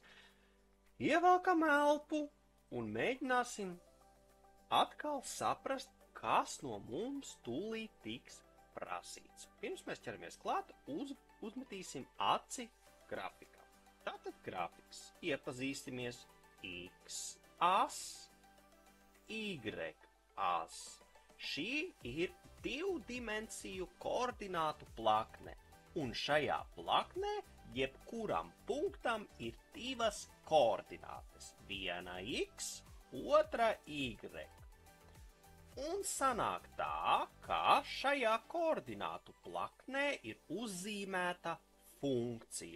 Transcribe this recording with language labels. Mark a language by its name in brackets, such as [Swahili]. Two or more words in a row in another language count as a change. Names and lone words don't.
[Latvian] Ievelkam elpu un mēģināsim atkal saprast, kas no mums tūlīt tiks prasīts. Pirms mēs ķeramies klāt, uzmetīsim aci grafikam. Tātad grafiks. Iepazīsimies x as, y as. Šī ir divdimensiju koordinātu plakne. Un šajā plaknē jebkuram punktam ir divas koordinātes. Viena x, otra y. Un sanāk tā, ka šajā koordinātu plaknē ir uzzīmēta funkcija.